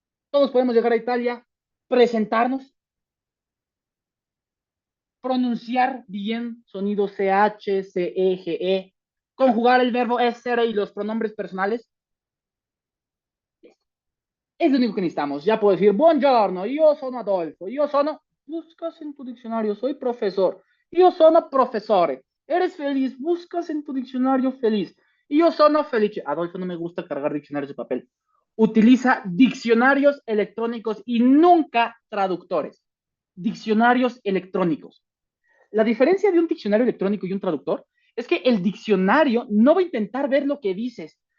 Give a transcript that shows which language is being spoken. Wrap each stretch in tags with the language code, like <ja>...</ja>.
<es>Todos podemos llegar a Italia, presentarnos, pronunciar bien sonido CH, CE, GE, conjugar el verbo essere y los pronombres personales. Es lo único que necesitamos. Ya puedo decir,</es> <it>buongiorno, io sono Adolfo, io sono,</it> <es>buscas en tu diccionario, soy profesor,</es> <it>io sono profesore,</it> <es>eres feliz, buscas en tu diccionario feliz,</es> <it>io sono felice.</it> <es>Adolfo, no me gusta cargar diccionarios de papel. Utiliza diccionarios electrónicos y nunca traductores. Diccionarios electrónicos. La diferencia de un diccionario electrónico y un traductor es que el diccionario no va a intentar ver lo que dices.</es>